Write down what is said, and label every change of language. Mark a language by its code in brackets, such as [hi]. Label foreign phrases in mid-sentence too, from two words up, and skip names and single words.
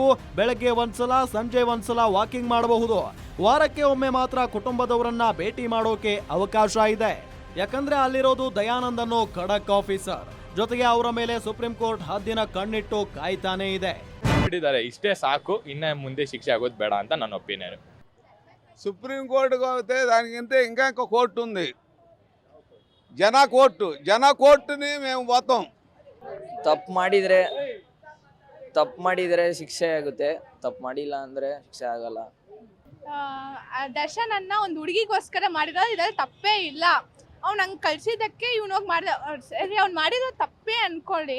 [kn] ಬೆಳಗ್ಗೆ ಒಂದ್ಸಲ, ಸಂಜೆ ಒಂದ್ಸಲ ವಾಕಿಂಗ್ ಮಾಡಬಹುದು. ವಾರಕ್ಕೆ ಒಮ್ಮೆ ಮಾತ್ರ ಕುಟುಂಬದವರನ್ನ ಭೇಟಿ ಮಾಡೋಕೆ ಅವಕಾಶ ಇದೆ. ಯಾಕಂದ್ರೆ ಅಲ್ಲಿರೋದು ದಯಾನಂದ್ ಅನ್ನೋ ಖಡಕ್ ಆಫೀಸರ್. ಜೊತೆಗೆ ಅವರ ಮೇಲೆ ಸುಪ್ರೀಂ ಕೋರ್ಟ್ ಹದ್ದಿನ ಕಣ್ಣಿಟ್ಟು ಕಾಯ್ತಾನೆ ಇದೆ. ಬಿಟ್ಟಿದ್ದಾರೆ, ಇಷ್ಟೇ ಸಾಕು, ಇನ್ನ ಮುಂದೆ ಶಿಕ್ಷೆ ఆగొద్దు ಬೇಡ ಅಂತ ನನ್ನ ఒపీనియన్. [te] సుప్రీం కోర్టుకు అవుతే దానికంటే ఇంకా కోర్టు ఉంది. జన కోర్టుని మేము పోతాం. [kn] ತಪ್ಪು ಮಾಡಿದರೆ ಶಿಕ್ಷೆ ಆಗುತ್ತೆ, ತಪ್ಪು ಮಾಡಿಲ್ಲ ಅಂದ್ರೆ ಶಿಕ್ಷೆ ಆಗಲ್ಲ. ದರ್ಶನ್ ಅನ್ನ ಒಂದು ಹುಡುಗಿಗೋಸ್ಕರ ಮಾಡಿರೋ ಇದ್ರಲ್ಲಿ ತಪ್ಪೇ ಇಲ್ಲ. ಅವ್ನು ಹಂಗೆ ಕಳ್ಸಿದ್ದಕ್ಕೆ ಇವನೋಗಿ ಮಾಡಿದ ಸರಿ, ಅವ್ನು ಮಾಡಿರೋ ತಪ್ಪೇ ಅನ್ಕೊಳ್ಳಿ.